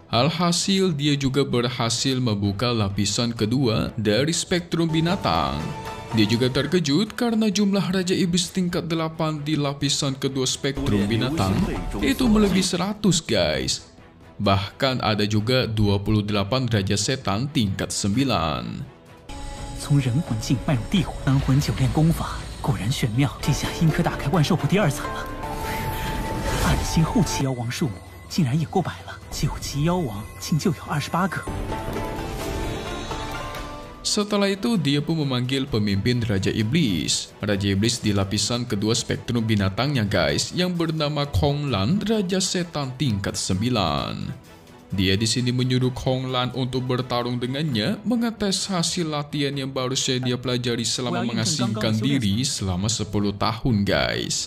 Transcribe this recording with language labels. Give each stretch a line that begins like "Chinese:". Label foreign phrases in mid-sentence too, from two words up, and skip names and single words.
Indonesian: Alhasil dia juga berhasil membuka lapisan kedua dari spektrum binatang. Dia juga terkejut karena jumlah Raja Iblis tingkat 8 di lapisan kedua spektrum binatang itu melebihi 100 guys. Bahkan ada juga 28 Raja Setan tingkat 9.
Chinese: 从人魂境迈入地魂，三魂九炼功法果然玄妙，这下应可打开万兽谱第2层了。暗星后期妖王数目竟然也过100了，9级妖王竟就有28个。
Indonesian: Setelah itu dia pun memanggil pemimpin Raja Iblis. Raja Iblis di lapisan kedua spektrum binatangnya guys, yang bernama Konglan, Raja Setan tingkat 9. Dia di sini menyuruh Konglan untuk bertarung dengannya, mengetes hasil latihan yang baru saja dia pelajari selama mengasingkan diri selama 10 tahun guys.